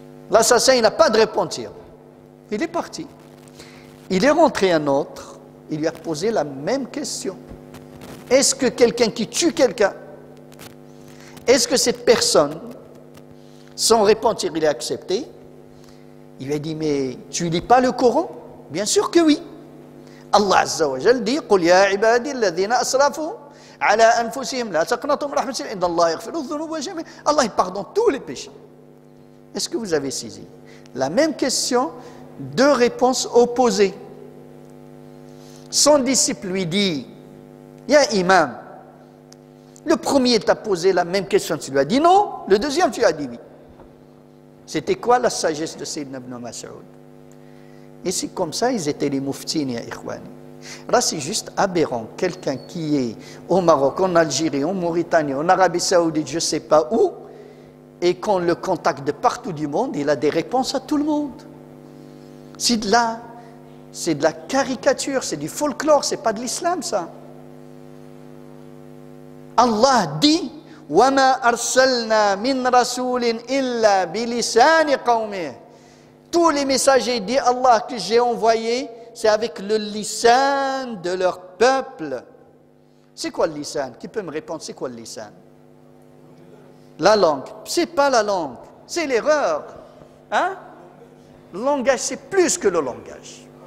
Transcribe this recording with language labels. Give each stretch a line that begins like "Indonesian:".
French: L'assassin, il n'a pas de repentir. Il est parti. Il est rentré un autre, il lui a posé la même question. Est-ce que quelqu'un qui tue quelqu'un, est-ce que cette personne, sans repentir, il est accepté? Il lui a dit, mais tu ne lis pas le Coran? Bien sûr que oui.
Arabic: Allah Azza wa Jal dit, قُلْ يَا عِبَادِي الَّذِينَ أَسْرَفُوا عَلَىٰ أَنفُسِهِمْ لَا تَقْنَطُوا مِنْ رَحْمَةِ اللَّهِ إِنَّ اللَّهَ يَغْفِرُ الذُّنُوبَ جَمِيعًا.
French: Allah, il pardonne tous les péchés. Est-ce que vous avez saisi? La même question, deux réponses opposées. Son disciple lui dit, Ya imam, le premier t'a posé la même question, tu lui as dit non, le deuxième tu as dit oui. C'était quoi la sagesse de Sayyidina ibn Mas'ud? Et c'est comme ça, ils étaient les muftines, ya ikhwani. Là, c'est juste aberrant. Quelqu'un qui est au Maroc, en Algérie, en Mauritanie, en Arabie Saoudite, je ne sais pas où, et qu'on le contacte de partout du monde, il a des réponses à tout le monde. C'est de la caricature, c'est du folklore, c'est pas de l'islam, ça.
Arabic: Allah dit, وَمَا أَرْسَلْنَا مِنْ رَسُولٍ إِلَّا بِلِسَانِ قَوْمِهِ.
French: Tous les messagers, dit Allah, que j'ai envoyés, c'est avec le lisan de leur peuple. C'est quoi le lisan? Qui peut me répondre, c'est quoi le lisan? La langue. C'est pas la langue, c'est l'erreur. Hein? Le langage, c'est plus que le langage.